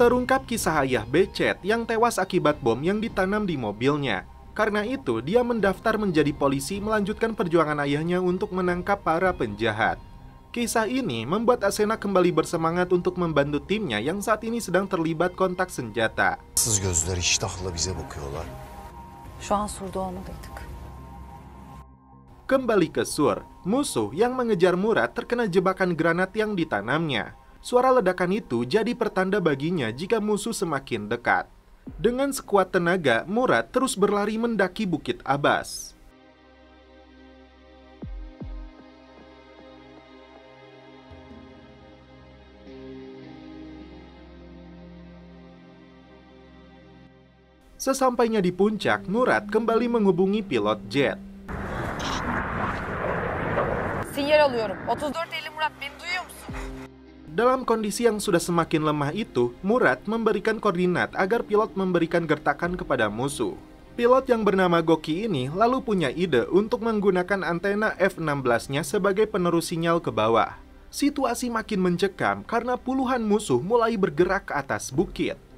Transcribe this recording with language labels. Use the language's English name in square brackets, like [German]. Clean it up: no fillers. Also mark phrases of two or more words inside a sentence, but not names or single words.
[Indonesian] Terungkap kisah ayah Becet yang tewas akibat bom yang ditanam di mobilnya. Karena itu, dia mendaftar menjadi polisi melanjutkan perjuangan ayahnya untuk menangkap para penjahat. Kisah ini membuat Asena kembali bersemangat untuk membantu timnya yang saat ini sedang terlibat kontak senjata. [Turkish] Gözler iştahla bize bakıyorlar. Şu an surda olmalıydık. [Indonesian] Kembali ke Sur, musuh yang mengejar Murad terkena jebakan granat yang ditanamnya. Suara ledakan itu jadi pertanda baginya jika musuh semakin dekat. Dengan sekuat tenaga, Murad terus berlari mendaki Bukit Abbas. Sesampainya di puncak, Murad kembali menghubungi pilot jet. [Turkish] Sinyal alıyorum. 3450 Murat, beni duyuyor musun? [Indonesian] Dalam kondisi yang sudah semakin lemah itu, Murad memberikan koordinat agar pilot memberikan gertakan kepada musuh. Pilot yang bernama Goki ini lalu punya ide untuk menggunakan antena F-16-nya sebagai penerus sinyal ke bawah. Situasi makin mencekam karena puluhan musuh mulai bergerak ke atas bukit.